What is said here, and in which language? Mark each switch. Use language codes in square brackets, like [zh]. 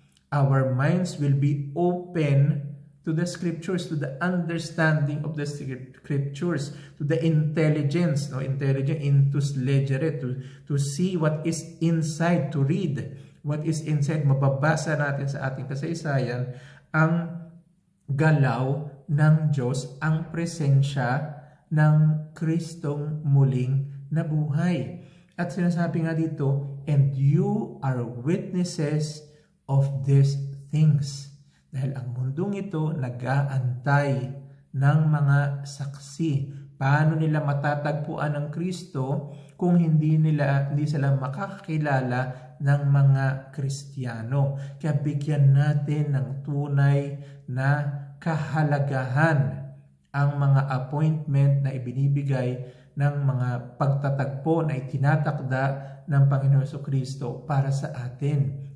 [en] Our minds will be open to the Scriptures, to the understanding of the Scriptures, to the intelligence, no, intelligence [la] intus legere, [en] to see what is inside, to read what is inside. [tl] Mababasa natin sa ating kasaysayan ang galaw ng Diyos, ang presensya ng Kristong muling nabuhay. At sinasabi nga dito, [en] and you are witnesses of these things. [tl] Dahil ang mundong ito nag-aantay ng mga saksi. Paano nila matatagpuan ng Kristo kung hindi sila makakakilala ng mga Kristiyano? Kaya bigyan natin ng tunay na kahalagahan ang mga appointment na ibinibigay ng mga pagtatagpo na itinatakda ng Panginoon Jesucristo para sa atin.